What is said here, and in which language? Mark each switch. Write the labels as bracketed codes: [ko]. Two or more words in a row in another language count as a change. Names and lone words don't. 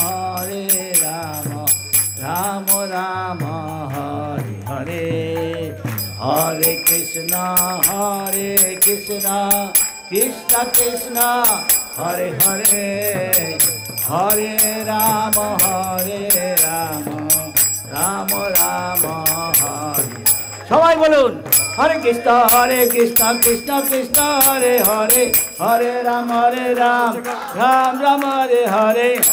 [sa] রাম রাম হরে হরে, হরে কৃষ্ণ কৃষ্ণ কৃষ্ণ হরে হরে, হরে রাম রাম রাম হরে। [bn] সবাই বলুন, [sa] হরে কৃষ্ণ কৃষ্ণ কৃষ্ণ হরে হরে, হরে রাম রাম রাম হরে হরে।